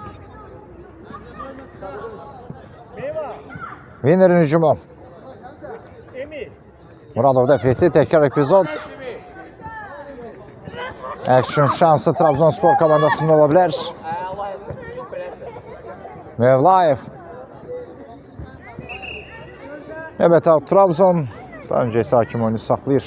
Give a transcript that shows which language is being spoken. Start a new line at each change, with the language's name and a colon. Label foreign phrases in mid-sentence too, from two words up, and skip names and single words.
Azerbaijani: Winnerin hücumu. Muradov dəf etdi. Təkrar epizod. Action şansı Trabzonspor komandasında ola bilər. Mevlayev.
Turkish: Evet, Trabzon daha önce ise hakim oyunu saxlayır.